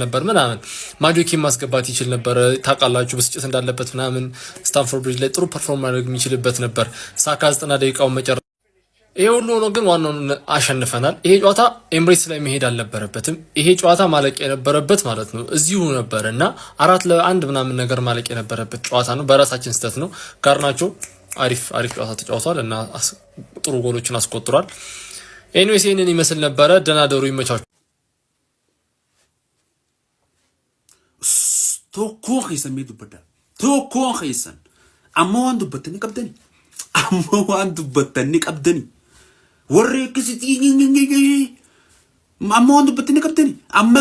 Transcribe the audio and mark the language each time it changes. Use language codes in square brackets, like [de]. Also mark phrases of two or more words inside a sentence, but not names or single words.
[am] ነበር ምናምን ማጆኪን ማስገባት ይችል ነበር። ታውቃላችሁ ብስጭት እንዳለበት ምናምን ስታንፎርድ ብሪጅ ላይ ጥሩ ፐርፎርም ማድረግ የሚችልበት ነበር። ሳካ 90 ደቂቃውን መጨረሻ ይሄ ሁሉ ነው። ግን ዋናውን አሸንፈናል። ይሄ ጨዋታ ኤምሬትስ ላይ መሄድ አልነበረበትም። ይሄ ጨዋታ ማለቅ የነበረበት ማለት ነው እዚሁ ነበር እና 4-1 ምናምን ነገር ማለቅ የነበረበት ጨዋታ ነው። በራሳችን ስህተት ነው። ጋርናቾ አሪፍ ጨዋታ ተጫውቷል እና ጥሩ ጎሎችን አስቆጥሯል። ኤኒዌይስ ይሄንን ይመስል ነበረ። ደህና ደሩ። ይመቻችሁ። [om] tokkoon keessan mee dubbadda tokkoon keessan amma waan dubbattanii qabdanii warri akkasitti amma waan dubbattanii qabdanii amma